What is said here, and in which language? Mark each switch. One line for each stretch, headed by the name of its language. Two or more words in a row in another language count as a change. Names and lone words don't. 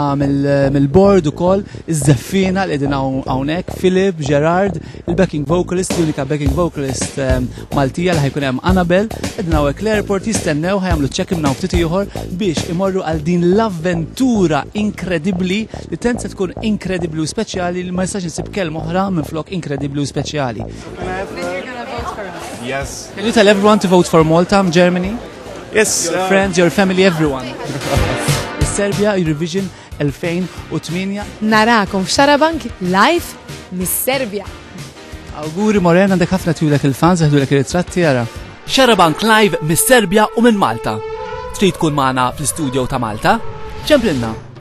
Maltese: mill-board ukoll, iż-żeffina li qegħdin hawnhekk, Filip, Gerard, il-
English: backing vocalist,
Maltese: l-unika
English: backing vocalist
Maltese: Maltija li ħajkun hemm Annabel, qegħdin hawnhekk l-airport jistennew ħajamlu check-in minn ftit ieħor biex imorru għal din l-avventura inkredibbli li tent se tkun inkredibbli u speċjali li ma jistax insib kelma oħra minflok inkredibbli u speċjali.
English: Yes. Can you tell everyone to vote for Malta, Germany? Yes. Your friends, your family, everyone. Serbia Eurovision 2008.
Maltese: Narakom f'Xarabank live mis-Serbja. Auguri Morena, għandek ħafna tjulek il-fans, għedulek il-ritratti jara. Xarabank live mis-Serbja u minn Malta. Trid tkun magħna fl-istudio ta' Malta?